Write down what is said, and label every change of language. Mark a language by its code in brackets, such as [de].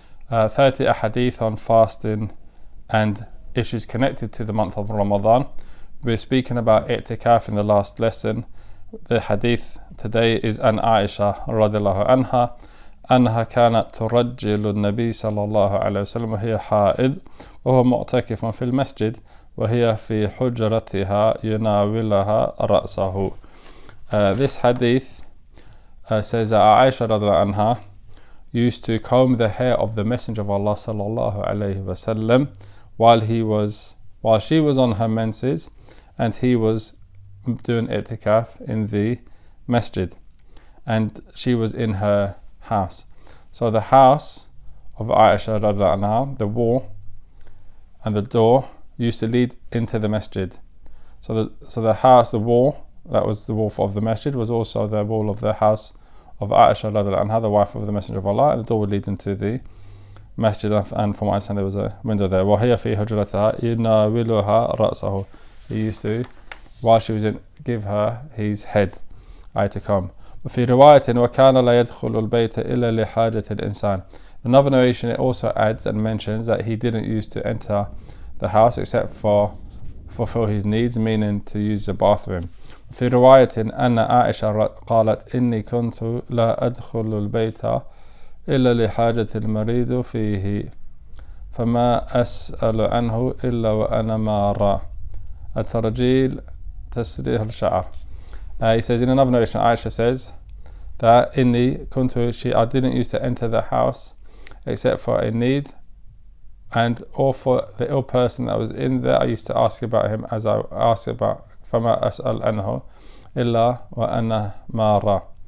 [en] 30 ahadith on fasting and issues connected to the month of Ramadan. We're speaking about I'tikaf in the last lesson. The hadith today is an Aisha radiallahu [ar] عنها أنها كانت ترجل النبي صلى الله عليه وسلم وهي حائض وهو معتكف في المسجد وهي في حجرتها يناولها رأسه. [en] This hadith says that Aisha radiallahu anha used to comb the hair of the Messenger of Allah sallallahu alayhi wasallam while she was on her menses and he was doing I'tikaf in the masjid and she was in her house. So the house of Aisha radiallahu anha, the wall and the door used to lead into the masjid. So the house, the wall, that was the wall of the masjid, was also the wall of the house of Aisha radiallahu anha, the wife of the Messenger of Allah, and the door would lead into the masjid, and from what I understand there was a window there. [ar] وَهِيَ فِي حُجْرَتَهَا يُنَاوِلُهَا رَأْسَهُ. [en] He used to, while she was in, give her his head, I'tikaf. [ar] وفي رواية وكان لا يدخل البيت إلا لحاجة الإنسان. [en] Another narration, it also adds and mentions that he didn't used to enter the house except for fulfill his needs, meaning to use the bathroom. [ar] في رواية أن عائشة قالت إني كنت لا أدخل البيت إلا لحاجة المريض فيه فما أسأل عنه إلا وأنا مارة الترجيل تسريح الشعر. [en] He says in another narration, Aisha says that I didn't used to enter the house except for a need, and or for the ill person that was in there I used to ask about him as I asked about [ar] فما أسأل عنه إلا وأنا مارة.